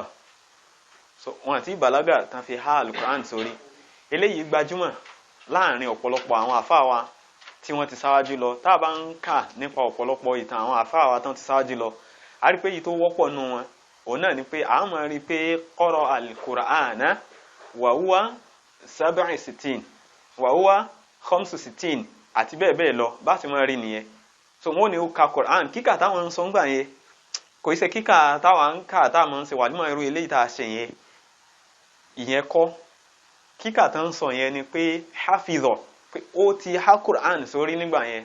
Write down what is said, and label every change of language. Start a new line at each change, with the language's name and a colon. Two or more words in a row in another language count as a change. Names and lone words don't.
Yoruba: So wọ́n àti bàlágà tán fi há al-Qur'an sórí. Eléyìí gbajúmọ̀ láàrin ọ̀pọ̀lọpọ̀ àwọn àfáà wa tí wọ́n ti sáwájú lọ. Tá a bá ń kà nípa ọ̀pọ̀lọpọ̀ ìtàn àwọn àfáà wa tán ti sáwájú lọ, a rí pé èyí tó wọ́pọ̀ nù wọn òun náà ni pé a máa rí pé
Arabic: قرأ القرآن وهو 67 وهو 65
Yoruba: àti bẹ́ẹ̀ bẹ́ẹ̀ lọ bá ti máa rí nìyẹn. So wọ́n ní ó ka Qur'an kíkà táwọn ń sọ ń gbà yẹn kò ṣe kíkà táwọn ń kà táwọn ń ṣe wà nímọ̀ irú eléyìí tá a ṣe yẹn ìyẹn kọ́. Kíkà tó ń sọ yẹn ni pé hafizọ pé ó ti há Qur'an sórí nígbà yẹn.